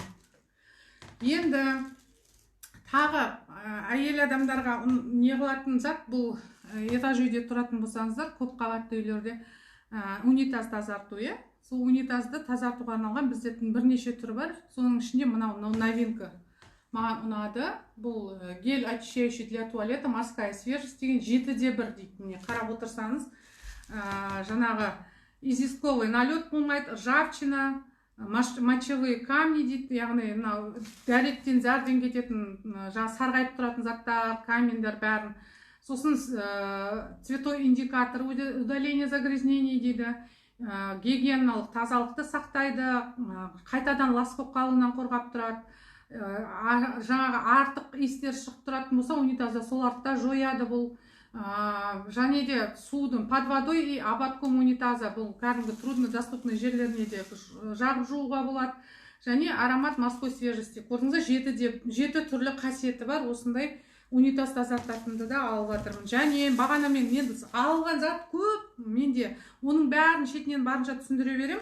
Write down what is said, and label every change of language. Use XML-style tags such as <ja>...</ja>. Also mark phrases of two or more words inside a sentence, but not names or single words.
<kk>Енді тағы әйел адамдарға не қылатын зат, бұл этаж үйде тұратын болсаңыздар, көп қабатты үйлерде унитаз тазарту, сол унитазды тазартуға арналған біздердің бірнеше түрі бар. Соның ішінде мынау новинка маған ұнады. Бұл</kk> <ru>гель очищающий для туалета морская свежесть</ru> <kk>деген 7-де-1 дейді. Міне қарап отырсаңыз, жаңағы</kk> <ru>известковый налет</ru> <kk>болмайды,</kk> <ru>ржавчина, мочевые камни</ru> <kk>дейді, яғни дәреттен зәрден кететін, сарғайып тұратын заттар, камендер бәрін. Сосын</kk> <ru>цветой индикатор, удаление загрязнений</ru> <kk>дейді, гигиеналық тазалықты сақтайды, қайтадан лас болып қалуынан қорғап тұрады. Жаңағы артық иістер шығып тұратын болса, унитазда соларды да жояды бұл. Және де судың</kk> <ru>под водой и ободком унитаза,</ru> <kk>бұл кәдімгі труднодоступный жерлеріне де жағып жууға болады. Және</kk> <ru>аромат морской свежести.</ru> <kk>Көрдіңіздер, 7 түрлі қасиеті бар. Осындай унитаз тазартатынды да алып жатырмын. Және бағана мен алған зат көп, менде оның бәрін шетінен барынша түсіндіре берем.</kk>